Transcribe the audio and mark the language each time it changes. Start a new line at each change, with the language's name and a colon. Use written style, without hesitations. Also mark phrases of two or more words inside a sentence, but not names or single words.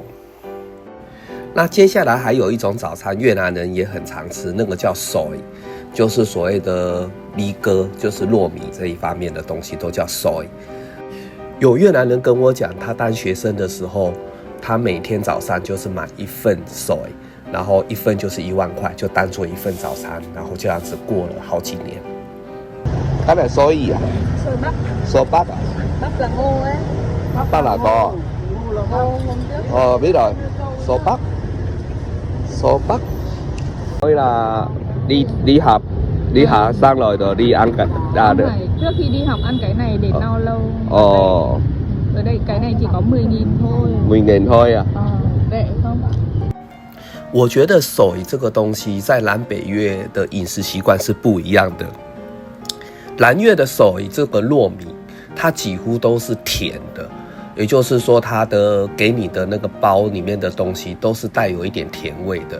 Chinese: 那接下来还有一种早餐，越南人也很常吃，那个叫 soy， 就是所谓的米糕，就是糯米这一方面的东西都叫 soy。有越南人跟我讲，他当学生的时候，他每天早上就是买1份 soy， 然后1份就是1万块，就当做1份早餐，然后这样子过了好几年。
Vietnamese: cái này soy à? Xôi bắp. Xôi bắp à? Bắp là ngô ấy. Bắp là ngô. Biết rồi. Xôi bắp. Xôi bắp. Nói là đi học xong rồi đi ăn cái được. Trước khi đi học ăn cái này để no lâu. Ở đây cái này chỉ có 10.000 thôi. 10.000 thôi à? Rẻ không?
Chinese: 我觉得soy这个东西在南北越的饮食习惯是不一样的。南越的soy这个糯米，它几乎都是甜的，也就是说它的给你的那个包里面的东西都是带有一点甜味的。